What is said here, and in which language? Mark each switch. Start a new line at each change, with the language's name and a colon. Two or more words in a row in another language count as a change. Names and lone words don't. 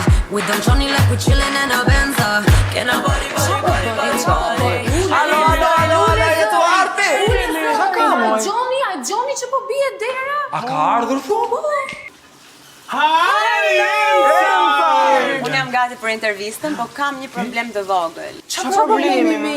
English: We done Johnny like we chillin' in a Benza. Can I body,
Albanian: Alo, jetu arti! Qa ka, moj? Gjoni që po bie dera? A ka ardhur shumë? Unë jam gati për intervistën, po kam një problem të vogël. Qa problemi?